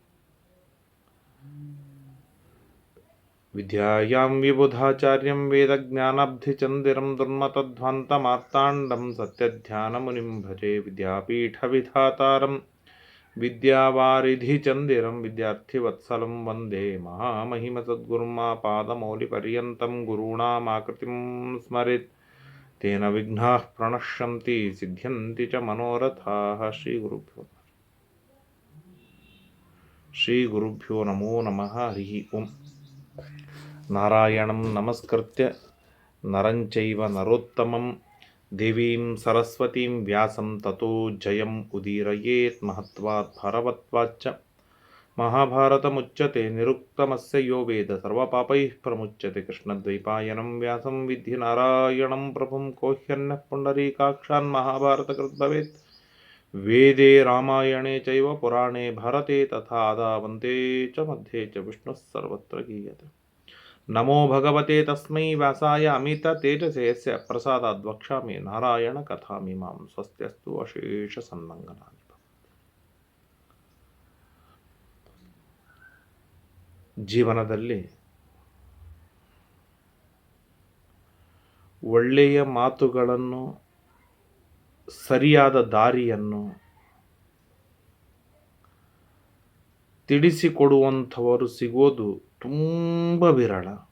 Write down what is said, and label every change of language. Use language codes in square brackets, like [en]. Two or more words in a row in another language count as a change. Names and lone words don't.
[sa] विद्यायां विबुधाचार्यं वेदज्ञानाब्धिचन्दिरं दुर्मतध्वान्तमार्ताण्डं सत्यध्यानमुनिं भजे. विद्यापीठविधातारं विद्यावारिधिचन्दिरं विद्यार्थिवत्सलं वन्दे महामहिमसद्गुरुं पादमौलिपर्यन्तं गुरूणामाकृतिं स्मरेत्. तेन विघ्नाः प्रणश्यन्ति सिद्ध्यन्ति च मनोरथाः. श्री गुरुभ्यो नमो नमः हरि ॐ. नारायणं नमस्कृत्य नरं चैव नरोत्तमं देवीं सरस्वतीं व्यासं ततो जयं उदीरयेत्. महत्वात् भारवत्वाच्च महाभारतमुच्यते निरुक्तमस्य यो वेद सर्वपापैः प्रमुच्यते. कृष्णद्वैपायनं व्यासं विद्धि नारायणं प्रभुं कोह्यन्यः पुण्डरीकाक्षान् महाभारतकृत् भवेत्. वेदे रामायणे चैव पुराणे भारते तथा आदावन्ते च मध्ये च विष्णुः सर्वत्र गीयते. नमो भगवते तस्मै व्यासाय अमित तेजसे यस्य प्रसादाद् वक्ष्यामि नारायण कथामिमां. स्वस्त्यस्तु अशेष सन्मङ्गलानि. [kn] ಜೀವನದಲ್ಲಿ ಒಳ್ಳೆಯ ಮಾತುಗಳನ್ನು, ಸರಿಯಾದ ದಾರಿಯನ್ನು ತಿಳಿಸಿಕೊಡುವಂಥವರು ಸಿಗೋದು ತುಂಬ ವಿರಳ.